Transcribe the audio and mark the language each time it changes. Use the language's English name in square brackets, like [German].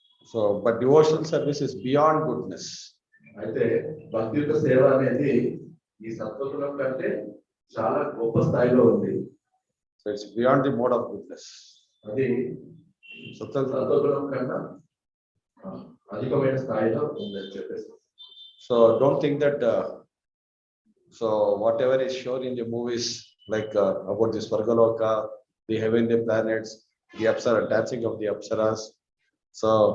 [English] So but devotional service is beyond goodness. [Telugu] అయితే భక్తి యొక్క సేవ అనేది ఈ సత్వగుణం కంటే చాలా గొప్ప స్థాయిలో ఉంది. [English] So it's beyond the mode of goodness. [Telugu] అది సత్వగుణం కన్నా అధికమైన స్థాయిలో ఉందని చెప్పేసి. [English] So don't think that so whatever is shown in the movies like about the Swargaloka, the heavenly planets, the Apsara, dancing of the Apsaras, so